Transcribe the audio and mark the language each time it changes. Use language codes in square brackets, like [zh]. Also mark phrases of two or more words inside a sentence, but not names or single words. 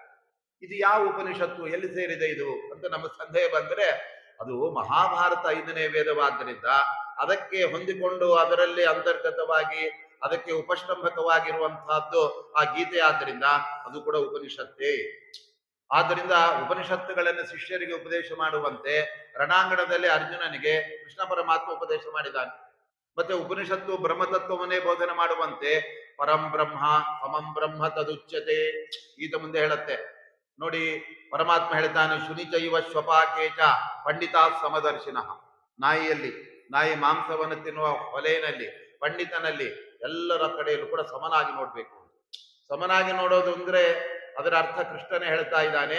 [kn] ಇದು ಯಾವ ಉಪನಿಷತ್ತು, ಎಲ್ಲಿ ಸೇರಿದೆ ಇದು ಅಂತ ನಮ್ಮ ಸಂದೇಹ ಬಂದರೆ ಅದು ಮಹಾಭಾರತ 5ನೇ ವೇದವಾದ್ದರಿಂದ ಅದಕ್ಕೆ ಹೊಂದಿಕೊಂಡು ಅದರಲ್ಲಿ ಅಂತರ್ಗತವಾಗಿ ಅದಕ್ಕೆ ಉಪಷ್ಟಂಭಕವಾಗಿರುವಂತಹದ್ದು ಆ ಗೀತೆ. ಆದ್ದರಿಂದ ಅದು ಕೂಡ ಉಪನಿಷತ್ತೇ. ಆದ್ದರಿಂದ ಉಪನಿಷತ್ತುಗಳನ್ನು ಶಿಷ್ಯರಿಗೆ ಉಪದೇಶ ಮಾಡುವಂತೆ ರಣಾಂಗಣದಲ್ಲಿ ಅರ್ಜುನನಿಗೆ ಕೃಷ್ಣ ಪರಮಾತ್ಮ ಉಪದೇಶ ಮಾಡಿದ್ದಾನೆ. ಮತ್ತೆ ಉಪನಿಷತ್ತು ಬ್ರಹ್ಮತತ್ವವನ್ನೇ ಬೋಧನೆ ಮಾಡುವಂತೆ [sa] ಪರಂ ಬ್ರಹ್ಮ ಸಮಂ ಬ್ರಹ್ಮ ತದುಚ್ಯತೆ [kn] ಈತ ಮುಂದೆ ಹೇಳುತ್ತೆ ನೋಡಿ. ಪರಮಾತ್ಮ ಹೇಳ್ತಾನೆ, [sa] ಶುನಿಚೈವ ಶ್ವಪಾಕೇಚ ಪಂಡಿತಾ ಸಮದರ್ಶಿನಃ. [kn] ನಾಯಿ ಮಾಂಸವನ್ನು ತಿನ್ನುವ ಹೊಲೆಯಲ್ಲಿ, ಪಂಡಿತನಲ್ಲಿ ಎಲ್ಲರ ಕಡೆಯಲ್ಲೂ ಕೂಡ ಸಮನಾಗಿ ನೋಡ್ಬೇಕು. ಸಮನಾಗಿ ನೋಡೋದು ಅಂದ್ರೆ ಅದರ ಅರ್ಥ ಕೃಷ್ಣನೇ ಹೇಳ್ತಾ ಇದ್ದಾನೆ.